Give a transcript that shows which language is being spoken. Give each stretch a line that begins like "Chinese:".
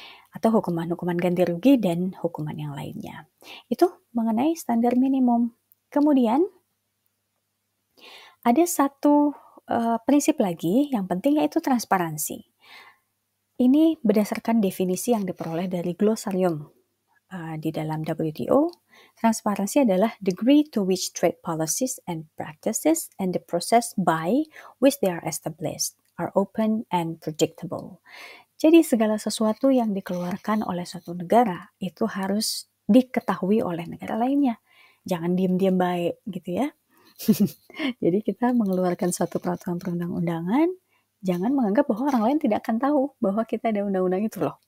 Indonesian: Atau hukuman-hukuman ganti rugi dan hukuman yang lainnya. Itu mengenai standar minimum. Kemudian ada satu prinsip lagi yang penting yaitu transparansi. Ini berdasarkan definisi yang diperoleh dari glosarium di dalam WTO. Transparansi adalah
English: degree to which trade policies and practices and the process by which they are established are open and predictable.
Indonesian: Jadi segala sesuatu yang dikeluarkan oleh suatu negara itu harus diketahui oleh negara lainnya. Jangan diam-diam baik gitu ya. Jadi kita mengeluarkan suatu peraturan perundang-undangan, jangan menganggap bahwa orang lain tidak akan tahu bahwa kita ada undang-undang itu loh.